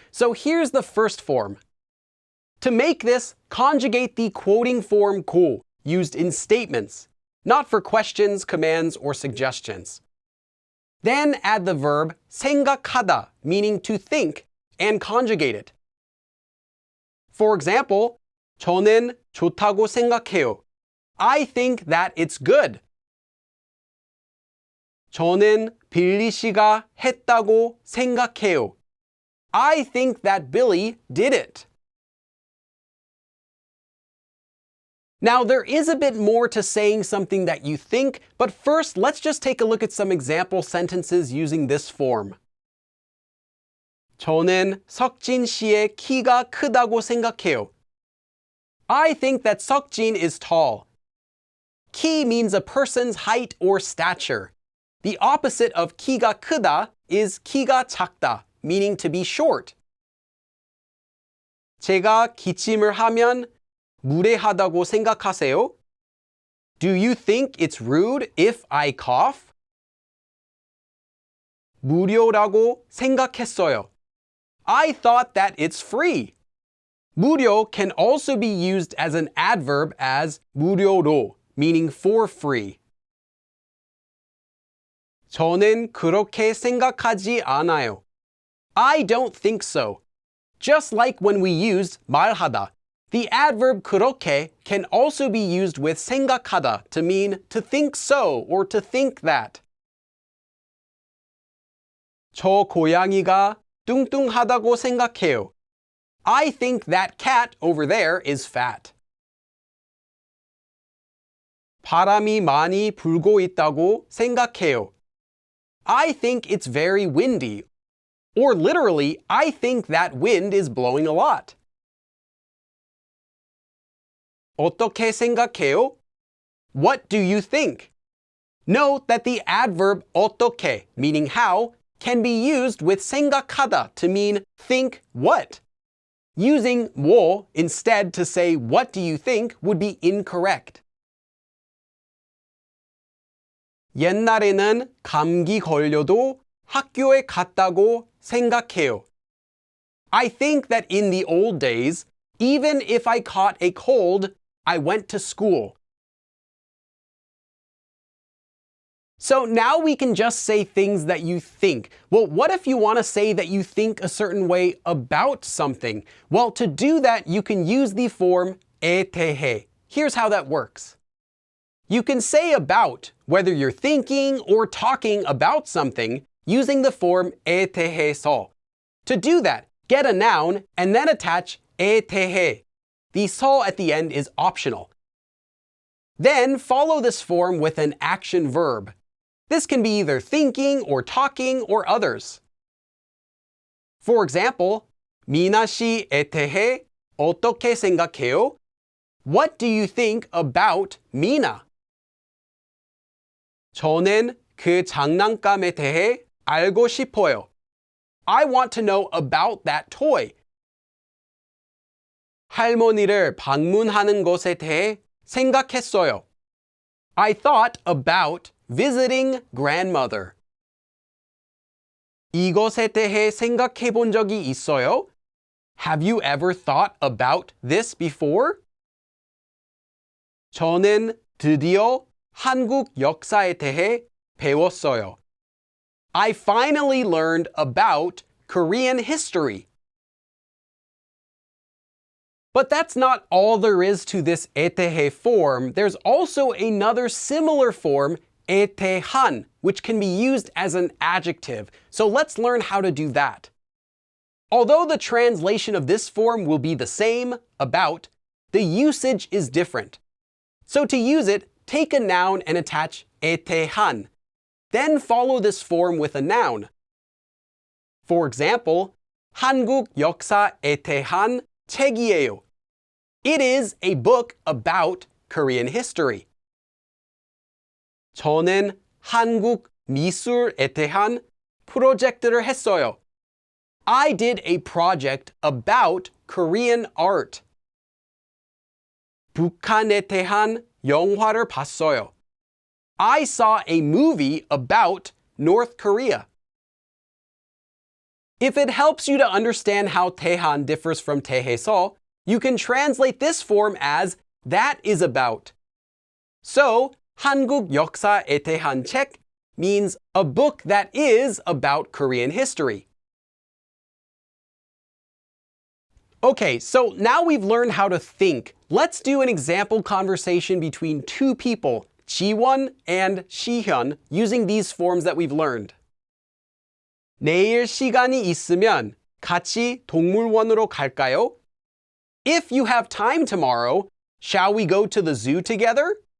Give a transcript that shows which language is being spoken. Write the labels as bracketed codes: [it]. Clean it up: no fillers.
[en] So here's the first form. To make this, conjugate the quoting form 고, used in statements, not for questions, commands, or suggestions. Then add the verb 생각하다, meaning to think, and conjugate it. For example, [ko] 저는 좋다고 생각해요. [en] I think that it's good. [ko] 저는 빌리 씨가 했다고 생각해요. [en] I think that Billy did it. Now, there is a bit more to saying something that you think, but first, let's just take a look at some example sentences using this form. [ko] 저는 석진 씨의 키가 크다고 생각해요. [en] I think that Seokjin is tall. 키 means a person's height or stature. The opposite of 키가 크다 is 키가 작다, meaning to be short. [ko] 제가 기침을 하면 무례하다고 생각하세요? [en] Do you think it's rude if I cough? [ko] 무료라고 생각했어요. [en] I thought that it's free. 무료 can also be used as an adverb as 무료로, meaning for free. [ko] 저는 그렇게 생각하지 않아요. [en] I don't think so. Just like when we used 말하다, the adverb 그렇게 can also be used with 생각하다 to mean to think so or to think that. [ko] 저 고양이가 뚱뚱하다고 생각해요. [en] I think that cat over there is fat. [ko] 바람이 많이 불고 있다고 생각해요. [en] I think it's very windy. Or literally, I think that wind is blowing a lot. [ko] 어떻게 생각해요? [en] What do you think? Note that the adverb 어떻게, meaning how, can be used with 생각하다 to mean think what. Using 뭐 instead to say what do you think would be incorrect. [ko] 옛날에는 감기 걸려도 학교에 갔다고 생각해요. [en] I think that in the old days, even if I caught a cold, I went to school. So now we can just say things that you think. Well, what if you want to say that you think a certain way about something? Well, to do that, you can use the form 에 대해. Here's how that works. You can say about, whether you're thinking or talking about something, using the form 에 대해서. To do that, get a noun and then attach 에 대해. The 서 at the end is optional. Then follow this form with an action verb. This can be either thinking or talking or others. For example, [ko] 미나 씨에 대해 어떻게 생각해요? [en] What do you think about Mina? [ko] 저는 그 장난감에 대해 알고 싶어요. [en] I want to know about that toy. [ko] 할머니를 방문하는 것에 대해 생각했어요. [en] I thought about visiting grandmother. [ko] 이것에 대해 생각해 본 적이 있어요? [en] Have you ever thought about this before? [ko] 저는 드디어 한국 역사에 대해 배웠어요. [en] I finally learned about Korean history. But that's not all there is to this 에 대해 form. There's also another similar form, 에 대한, which can be used as an adjective. So let's learn how to do that. Although the translation of this form will be the same, about, the usage is different. So to use it, take a noun and attach 에 대한. Then follow this form with a noun. For example, [ko] 한국 역사에 대한 책이에요. [en] It is a book about Korean history. [ko] 저는 한국 미술에 대한 프로젝트를 했어요. [en] I did a project about Korean art. [ko] 북한에 대한 영화를 봤어요. [en] I saw a movie about North Korea. If it helps you to understand how 대한 differs from 대해서, you can translate this form as that is about. So, 한국 역사에 대한 책 means a book that is about Korean history. Okay, so now we've learned how to think. Let's do an example conversation between two people, Jiwon and Shihyun, using these forms that we've learned. [ko] 내일 시간이 있으면 같이 동물원으로 갈까요? [en] If you have time tomorrow, shall we go to the zoo together?